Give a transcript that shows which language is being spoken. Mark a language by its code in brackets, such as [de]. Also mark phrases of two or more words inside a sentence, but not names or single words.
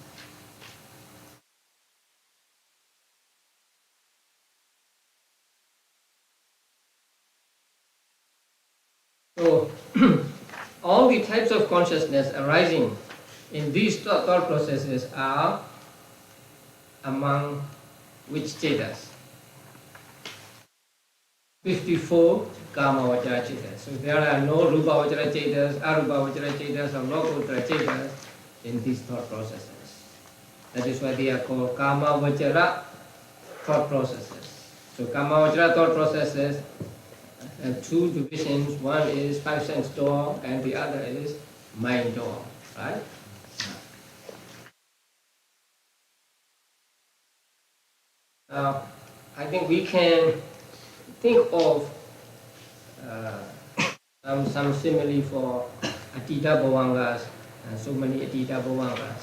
[en] So all the types of consciousness arising in these thought processes are among which cetas? [pi] 54 kama vachara cetas. [en] So there are no [pi] rupa vachara cetas, arupa vachara cetas, [en] or [pi] lokottara cetas [en] in these thought processes. That is why they are called [pi] kama vachara [en] thought processes. So [pi] kama vachara [en] thought processes have 2 divisions. One is 5 sense door and the other is mind door, right? Now, I think we can think of some simile for [pi] Atita Bhavangas, [en] and so many [pi] Atita Bhavangas.